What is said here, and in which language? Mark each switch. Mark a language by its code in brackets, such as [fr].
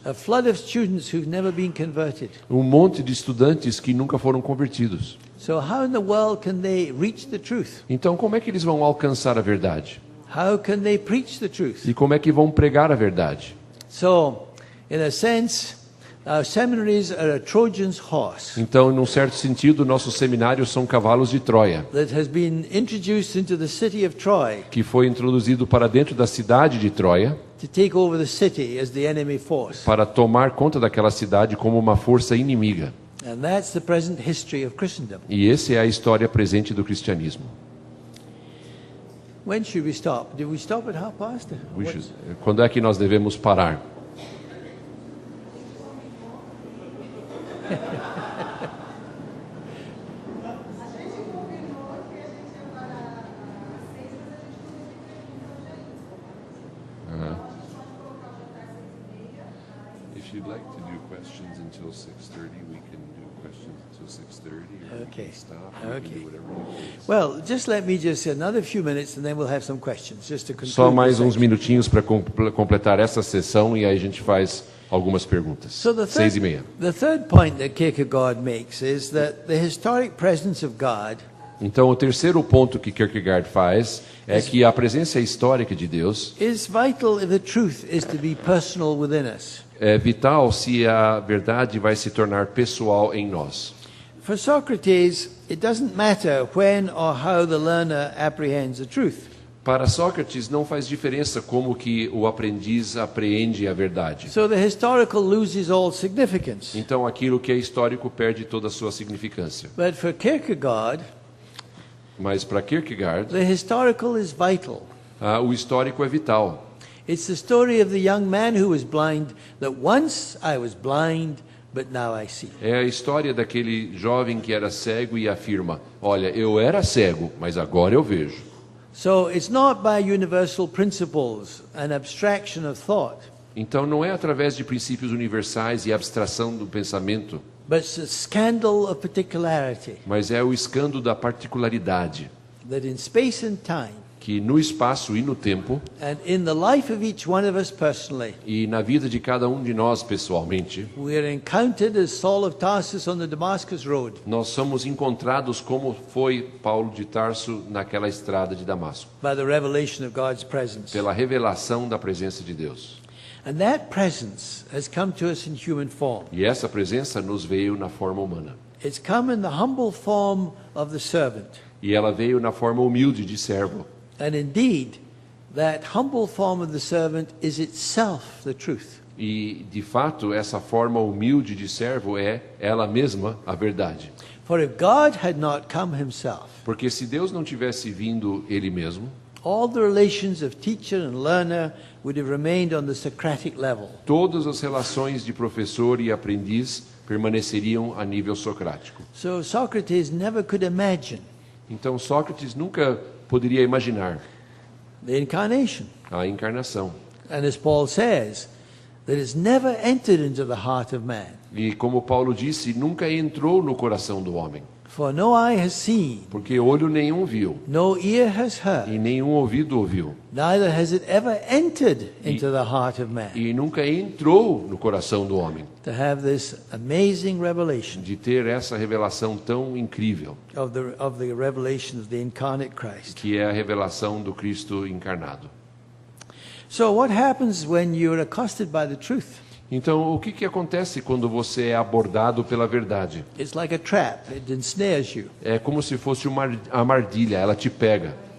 [en] a flood of students who've never been converted. [pt] um monte de estudantes que nunca foram convertidos. [en] So how in the world can they reach the truth? [pt] Então, como é que eles vão alcançar a verdade? [en] How can they preach the truth? [pt] E como é que vão pregar a verdade? [en] So, in a sense, our seminaries are a Trojan's horse [pt] Então, num certo sentido, nossos seminários são cavalos de Troia, [en] that has been introduced into the city of Troy [pt] que foi introduzido para dentro da cidade de Troia [en] to take over the city as the enemy force. [pt] para tomar conta daquela cidade como uma força inimiga. [en] And that's the present history of Christendom. [pt] E essa é a história presente do cristianismo. [en] When should we stop? Did we stop at 5:30? [pt] Quando é que nós devemos parar? [en] If you'd like to do questions until 6:30, we can do questions until 6:30. Or Okay. We can stop. Okay. We can do whatever you please. Well, just let me just another few minutes and then we'll have some questions just to conclude. [pt] Só mais [en] this [pt] uns [en] section. [pt] minutinhos para completar essa sessão e aí a gente faz algumas perguntas. [en] So 6:30. the third point that Kierkegaard makes is that the historic presence of God [pt] Então, o terceiro ponto que Kierkegaard faz é que a presença histórica de Deus [en] is vital if the truth is to be personal within us. [pt] é vital se a verdade vai se tornar pessoal em nós. [en] For Socrates, it doesn't matter when or how the learner apprehends the truth. [pt] Para Sócrates não faz diferença como que o aprendiz apreende a verdade. [en] So the historical loses all significance. [pt] Então aquilo que é histórico perde toda a sua significância. [en] But for Kierkegaard, [pt] Mas para Kierkegaard, [en] the historical is vital. [pt] o histórico é vital. [en] It's the story of the young man who was blind, that once I was blind, but now I see. [pt] É a história daquele jovem que era cego e afirma: olha, eu era cego, mas agora eu vejo. [en] So it's not by universal principles and abstraction of thought, [pt] Então não é através de princípios universais e abstração do pensamento, [en] but it's a scandal of particularity, [pt] mas é o escândalo da particularidade, [en] that in space and time, [pt] que no espaço e no tempo, [en] and in the life of each one of us personally, [pt] e na vida de cada um de nós pessoalmente, [en] we are encountered as Saul of Tarsus on the Damascus Road. [pt] nós somos encontrados como foi Paulo de Tarso naquela estrada de Damasco, [en] By the revelation of God's presence. [pt] pela revelação da presença de Deus. [en] And that presence has come to us in human form. [pt] E essa presença nos veio na forma humana. [en] It's come in the humble form of the servant. [pt] E ela veio na forma humilde de servo. [en] And indeed, that humble form of the servant is itself the truth. [pt] E, de fato, essa forma humilde de servo é ela mesma a verdade. [en] For if God had not come himself, [pt] Porque se Deus não tivesse vindo Ele mesmo, [en] all the relations of teacher and learner would have remained on the Socratic level. [pt] todas as relações de professor e aprendiz permaneceriam a nível socrático. [en] So Socrates never could imagine [pt] Então Sócrates nunca poderia imaginar [en] the incarnation. [pt] a encarnação. [en] And as Paul says, that it's never entered into the heart of man. [pt] E como Paulo disse, nunca entrou no coração do homem, [en] For no eye has seen, [pt] porque olho nenhum viu [en] no ear has [pt] e [en] heard, [pt] nenhum ouvido ouviu [en] neither has it ever entered into the heart of man. [pt] e nunca entrou no coração do homem [en] To have this amazing revelation [pt] de ter essa revelação tão incrível, [en] of the revelation of the incarnate Christ. [pt] que é a revelação do Cristo encarnado. [en] So what happens when you're accosted by the truth? [pt] Então, o que acontece quando você é abordado pela verdade? [en] It's like a trap. It ensnares you. [pt] É como se fosse uma armadilha, ela te pega.